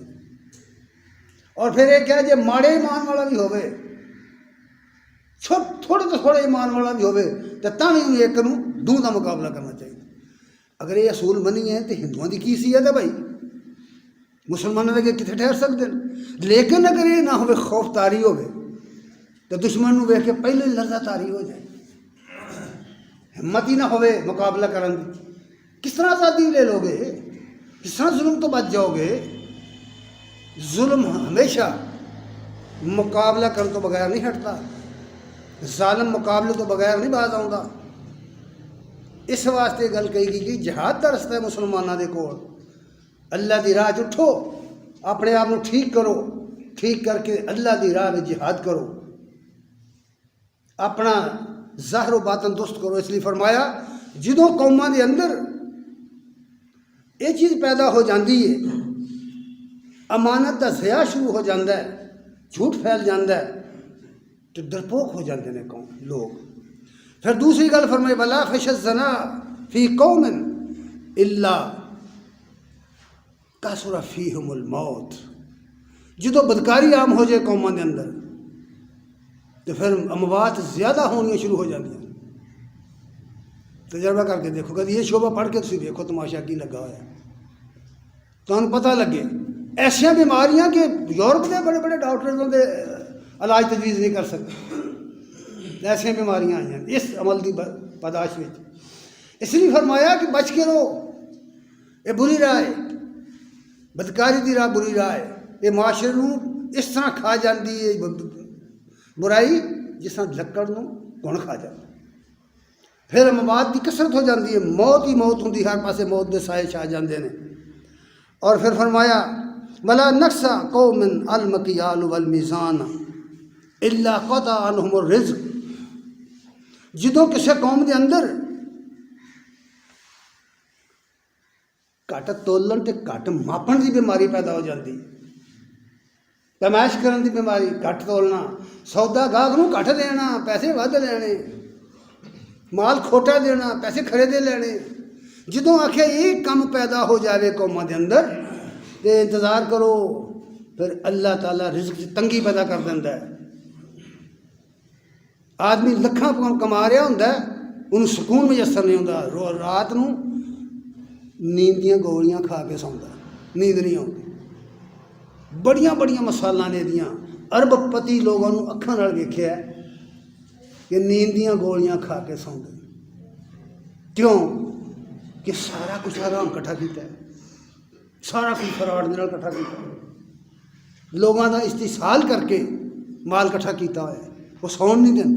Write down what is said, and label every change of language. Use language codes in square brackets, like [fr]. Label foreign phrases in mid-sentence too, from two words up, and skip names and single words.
[pa] اور پھر یہ کہا جی ماڑے ایمان والا بھی ہوئے، تھوڑے تو تھوڑے ایمان والا بھی ہوئے تو تاں بھی ایک نوں دو دا مقابلہ کرنا چاہیے۔ [ur] اگر یہ اصول منی ہے تو ہندوؤں کی حیثیت ہے بھائی؟ مسلمانوں کے کتنے ٹھہر سکتے ہیں؟ [pa] لیکن اگر یہ نہ ہوئے خوف تاری ہوئے تو دشمن نوں ویکھ کے پہلے ہی لرزہ تاری ہو جائے، ہمت ہی نہ ہوئے مقابلہ کرن دی، کس طرح آزادی لے لو گے؟ کس طرح ظلم تو بچ جاؤ گے؟ ظلم ہمیشہ مقابلہ کرنے تو بغیر نہیں ہٹتا، ظالم مقابلے تو بغیر نہیں باز آؤں۔ اس واسطے گل کہی گئی کہ جہاد دا رستہ ہے مسلمانوں دے کول، اللہ دی راہ اٹھو، اپنے آپ نوں ٹھیک کرو، ٹھیک کر کے اللہ دی راہ میں جہاد کرو، اپنا ظاہر و باطن درست کرو۔ اس لیے فرمایا جدوں قوماں دے اندر یہ چیز پیدا ہو جاندی ہے، امانت دا ضیاع شروع ہو جاندہ ہے، جھوٹ پھیل جاندہ ہے، تو ڈرپوک ہو جاندے نے قوم لوگ۔ پھر دوسری گل فرمائی [ar] وَلَا فَشَ الزَّنَا فِي قَوْمٍ إِلَّا کَثُرَ فِيهِمُ الْمَوْتِ، [ur] جدو بدکاری عام ہو جائے قوموں کے اندر تو پھر اموات زیادہ ہونی شروع ہو جاتی ہیں۔ تجربہ کر کے دیکھو، کبھی یہ شعبہ پڑھ کے تسی دیکھو تماشا کی لگا ہوا ہے، تو انہوں پتہ لگے ایسیاں بیماریاں کہ یورپ کے بڑے بڑے ڈاکٹروں کے علاج تجویز نہیں کر سکتے، ایسیاں بیماریاں آئی ہیں اس عمل کی پاداش میں۔ [pa] اس لیے فرمایا کہ بچ کے رہو، یہ بری راہ ہے، بدکاری دی راہ بری راہ ہے، یہ معاشرے نوں اس طرح کھا جاندی ہے برائی جس طرح لکڑ نوں گھن کھا جاتا۔ پھر اموات کی کثرت ہو جاتی ہے، موت ہی موت ہوندی، ہر پاسے موت دے سائے چھا جاندے نے۔ [ur] اور پھر فرمایا [ar] وَلَا نَقْصَ قَوْمٍ الْمَكْيَالُ وَالْمِيزَانَ إِلَّا قَطَعَ عَنْهُمُ الرِّزْقُ، [pa] جدوں کسے قوم دے اندر کٹ تولن تے کٹ ماپن دی بیماری پیدا ہو جاتی، پیمائش کرن دی بیماری، کٹ تولنا، سودا گاہک نوں کٹ دینا، پیسے ود لینے، مال کھوٹا دینا، پیسے خریدے لینے۔ جدوں آخیا یہ کم پیدا ہو جائے قوموں دے اندر تے انتظار کرو، پھر اللہ تعالیٰ رزق کی تنگی پیدا کر دینا ہے۔ آدمی لکھاں کما رہا ہوں، انہوں سکون میسر نہیں ہوتا، رات نوں نیند دیاں گولیاں کھا کے سوندا، نیند نہیں آتی۔ بڑیاں بڑیاں مثالاں نے دیاں، ارب پتی لوگوں نوں اکھاں نال ویکھیا ہے کہ نیند دیاں گولیاں کھا کے سوندے۔ کیوں؟ کہ سارا کچھ حرام کٹھا کیتا ہے، سارا کچھ فراڈ نال کٹھا کیتا ہے، لوگوں کا استحصال کر کے مال کٹھا کیتا ہے، وہ سون نہیں دینا۔